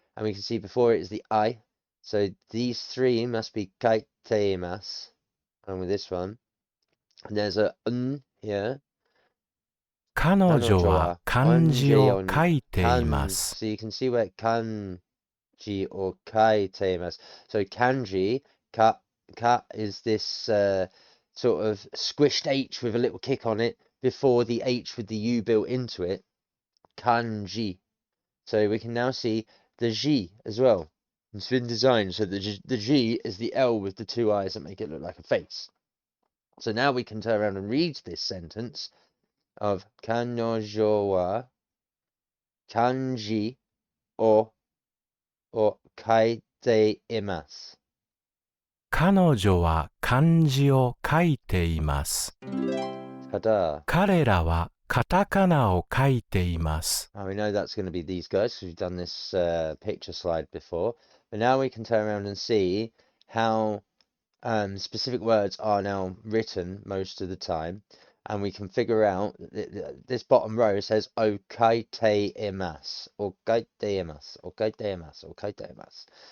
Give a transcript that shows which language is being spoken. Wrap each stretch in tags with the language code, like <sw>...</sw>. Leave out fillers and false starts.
<en>And we can see before it is the I. So these three must be</en> <ja>kaite imas,</ja> <en>and with this one. And there's a n here.</en> <ja>彼女は漢字を書いています。</ja> <en>So you can see where kanji or</en> <ja>kaite imasu.</ja> <en>So kanji, ka is this sort of squished H with a little kick on it before the H with the U built into it. Kanji. So we can now see the G as well. It's been designed so the G is the L with the two eyes that make it look like a face. So now we can turn around and read this sentence of</en> <ja>kanojo wa kanji o kaite imasu. 彼女は漢字を書いています。</ja> <en>Ta-da.</en> <ja>彼らはカタカナを書いています。</ja> <en>We know that's going to be these guys because we've done this picture slide before. But now we can turn around and see how specific words are now written most of the time, and we can figure out this bottom row says</en> <ja>okaite imasu, okaite imasu,</ja> <en>okaite imasu, okaite imasu.</en>